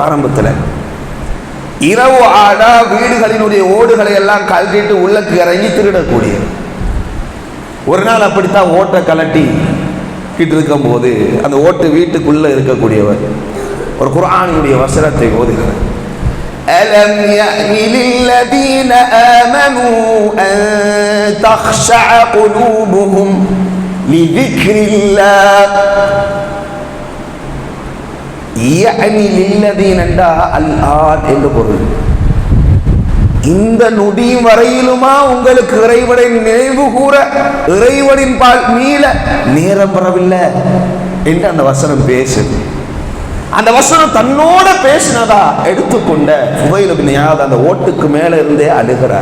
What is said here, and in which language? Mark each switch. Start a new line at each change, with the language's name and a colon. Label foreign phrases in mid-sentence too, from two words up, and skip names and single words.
Tamil: ஆரம்பத்தில் இரவு ஆடா வீடுகளினுடைய ஓடுகளை எல்லாம் கழட்டிட்டு உள்ளக்கு இறங்கி திருடக்கூடிய ஒரு நாள் அப்படித்தான் ஓட்டை கலட்டி கிட்டு இருக்கும் போது அந்த ஓட்டு வீட்டுக்குள்ள இருக்கக்கூடியவர் ஒரு குர்ஆனுடைய வசனத்தை ஓதுகிறார்.
Arabic: أَلَمْ يَأْنِ لِلَّذِينَ آمَنُوا أَن تَخْشَعَ قُلُوبُهُمْ لِذِكْرِ اللَّهِ. يَأْنِ لِلَّذِينَ الْآن
Tamil: என்று பொருள். இந்த நொடி வரையிலுமா உங்களுக்கு இறைவனை நினைவு கூற, இறைவனின் பால் மீள நேரம் பெறவில்லை என்று அந்த வசனம் பேசுது. அந்த வசனம் தன்னோட பேசினதா எடுத்துக்கொண்ட ஃபுதைல் பின் இயாத் அந்த ஓட்டுக்கு மேல இருந்தே அழுகிறார்.